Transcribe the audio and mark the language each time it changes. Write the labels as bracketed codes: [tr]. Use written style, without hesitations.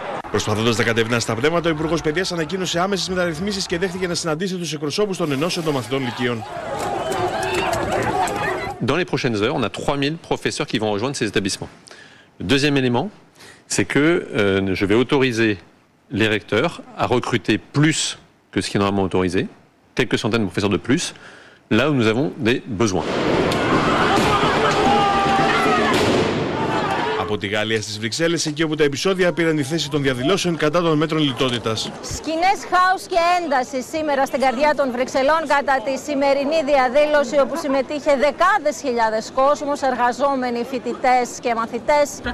[el] Προσπαθώντας να κατευνάσει τα πνεύματα, ο Υπουργός Παιδείας ανακοίνωσε άμεσες μεταρρυθμίσεις και δέχτηκε να συναντήσει τους εκπροσώπους των ενώσεων των μαθητών λυκείων. [fr] Dans les prochaines heures, on a 3000 professeurs qui vont rejoindre ces établissements. Le deuxième élément, c'est que je vais autoriser les recteurs à recruter plus que ce qui est normalement autorisé, quelques centaines de professeurs de plus, là où nous avons des besoins. [el] Από τη Γαλλία στις Βρυξέλλες, εκεί όπου τα επεισόδια πήραν τη θέση των διαδηλώσεων κατά των μέτρων λιτότητας. Σκηνές χάους και ένταση σήμερα στην καρδιά των Βρυξελών κατά τη σημερινή διαδήλωση όπου συμμετείχε δεκάδες χιλιάδες κόσμος, εργαζόμενοι, φοιτητές και μαθητές.